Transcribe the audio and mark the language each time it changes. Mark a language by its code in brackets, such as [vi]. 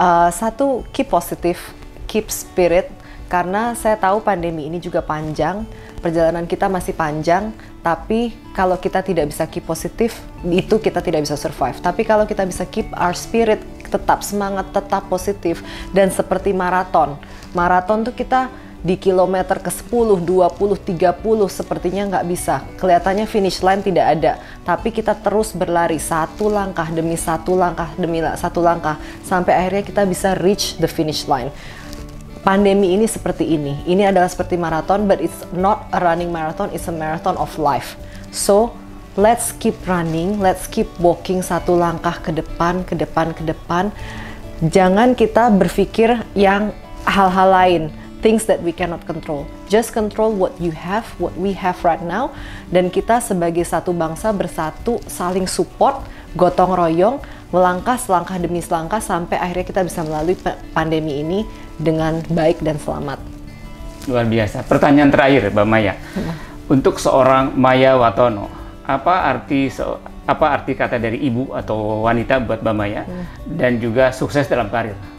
[en] Satu, keep positive, keep spirit. [id] Karena saya tahu pandemi ini juga panjang, perjalanan kita masih panjang, tapi kalau kita tidak bisa keep positif, itu kita tidak bisa survive. Tapi kalau kita bisa [en] keep our spirit, [id] tetap semangat, tetap positif, dan seperti maraton tuh kita di kilometer ke 10, 20, 30 sepertinya nggak bisa. Kelihatannya finish line tidak ada, tapi kita terus berlari satu langkah demi satu langkah demi satu langkah, sampai akhirnya kita bisa [en] reach the finish line. [id] Pandemi ini seperti ini. Ini adalah seperti marathon, [en] but it's not a running marathon, it's a marathon of life. So, let's keep running, let's keep walking [id] satu langkah ke depan, ke depan, ke depan. Jangan kita berpikir yang hal-hal lain, [en] things that we cannot control. Just control what you have, what we have right now. [id] Dan kita sebagai satu bangsa bersatu, saling support, gotong royong, melangkah selangkah demi selangkah sampai akhirnya kita bisa melalui pandemi ini dengan baik dan selamat. Luar biasa. Pertanyaan terakhir, Mbak Maya. Untuk seorang Maya Watono, apa arti kata dari ibu atau wanita buat Mbak Maya dan juga sukses dalam karir?